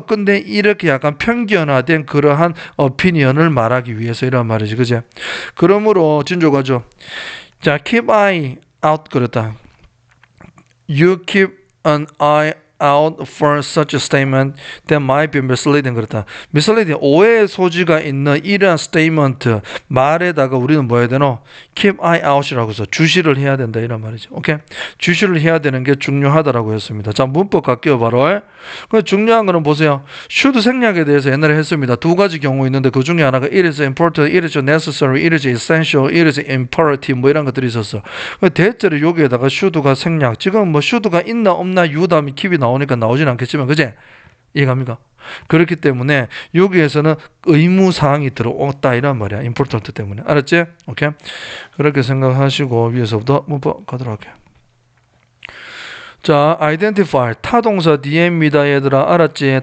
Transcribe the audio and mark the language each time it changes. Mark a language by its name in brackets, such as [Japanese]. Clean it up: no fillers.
[Korean] 근데 이렇게 약간 편견화된 그러한 오피니언을 말하기 위해서 이란 말이지. 그지? 그러므로 진조가죠. 자, keep eye out 그랬다. [English] You keep an eye out for such a statement that might be misleading 그렇다. [Korean] misleading 오해의 소지가 있는 이러한 statement 말에다가 우리는 뭐 해야 되노? keep eye out이라고 해서 주시를 해야 된다 이런 말이죠. 오케이? 주시를 해야 되는 게 중요하다라고 했습니다. 자, 문법 갈게요 바로. 그 중요한 거는 보세요. should 생략에 대해서 옛날에 했습니다. 두 가지 경우 있는데 그 중에 하나가 it is important, it is necessary, it is essential, it is imperative 뭐 이런 것들이 있었어. 대체로 여기에다가 should가 생략. 지금 뭐 should가 있나 없나 you 다음에 keep이 나오니까 나오진 않겠지만 그제? 이해갑니까? 그렇기 때문에 여기에서는 의무사항이 들어왔다 이란 말이야. important 때문에. 알았지? 오케이? 그렇게 생각하시고 위에서부터 문법 가도록 할게요. 자, identify 타동사 뒤에입니다 얘들아. 알았지?